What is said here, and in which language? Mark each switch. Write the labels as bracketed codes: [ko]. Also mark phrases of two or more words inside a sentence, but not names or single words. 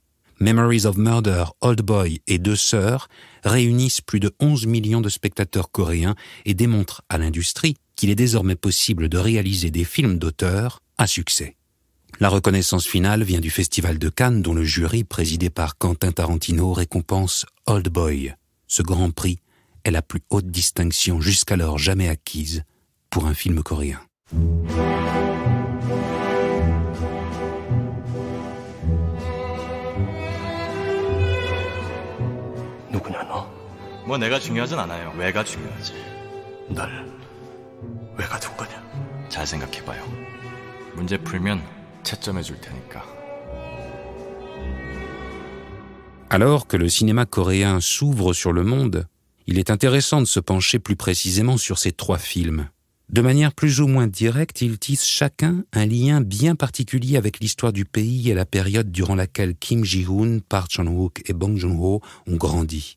[fr] Memories of Murder, Old Boy et Deux sœurs réunissent plus de 11 millions de spectateurs coréens et démontrent à l'industrie qu'il est désormais possible de réaliser des films d'auteur à succès. La reconnaissance finale vient du Festival de Cannes dont le jury, présidé par Quentin Tarantino, récompense Old Boy. Ce grand prix est la plus haute distinction jusqu'alors jamais acquise pour un film coréen. [ko] 누구냐 너? 뭐 내가 중요하진 않아요. 왜가 중요하지. 날 왜 가둔 거냐? 잘 생각해봐요. 문제 풀면 채점해 줄 테니까. [fr] Alors que le cinéma coréen s'ouvre sur le monde, il est intéressant de se pencher plus précisément sur ces 3 films. De manière plus ou moins directe, ils tissent chacun un lien bien particulier avec l'histoire du pays et la période durant laquelle Kim Ji-hoon, Park Chan-wook et Bong Joon-ho ont grandi.